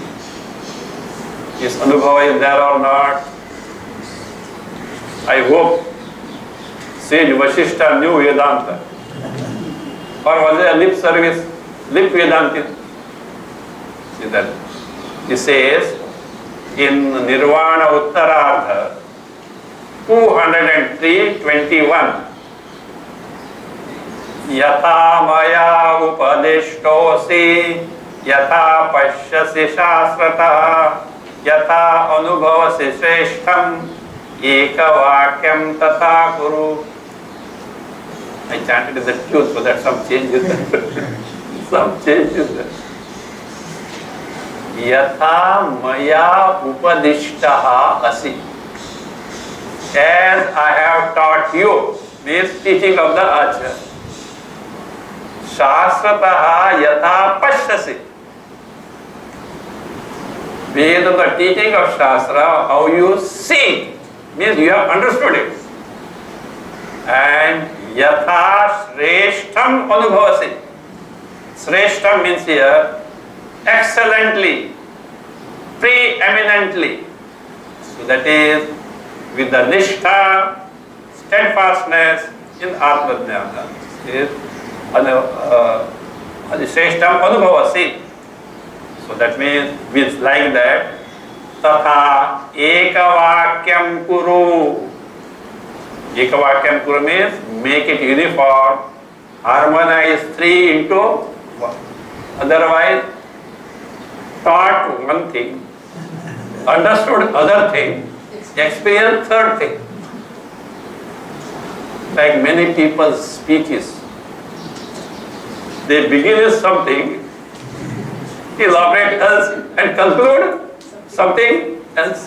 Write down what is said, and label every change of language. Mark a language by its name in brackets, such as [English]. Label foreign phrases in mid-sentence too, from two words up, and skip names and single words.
[English] Is Anubhava is there or not? I hope sage Vashishta knew Vedanta. Or was it a lip service, lip Vedantin? [Sanskrit] See that? He says in Nirvana Uttarardha 203:21 यथा मया उपदिष्टोऽसि यथा पश्यसि शास्त्रतः यथा अनुभवसि श्रेष्ठम् एकवाक्यं तथा कुरु. [English] I chanted in the tune so that some change is there. Some change is there. [Sanskrit] यथा मया उपदिष्टः असि. [English] As I have taught you, means teaching of the Acharya. [Sanskrit] शास्त्रतः यथा पश्यसि. [English] Based on the teaching of Shastra, how you see, means you have understood it. [Sanskrit] And यथा श्रेष्ठम् अनुभवसि. [English] Shreshtham means here excellently, preeminently. So that is with the nishtha, steadfastness in [Sanskrit] आत्म ज्ञान. Is श्रेष्ठम् अनुभवसि. [English] So that means like that. [Sanskrit] तथा एकवाक्यं कुरु. एकवाक्यं कुरु [English] means make it uniform, harmonize three into one. Otherwise, taught one thing, understood other thing, experienced third thing. Like many people's speeches, they begin with something, elaborate else, and conclude something else.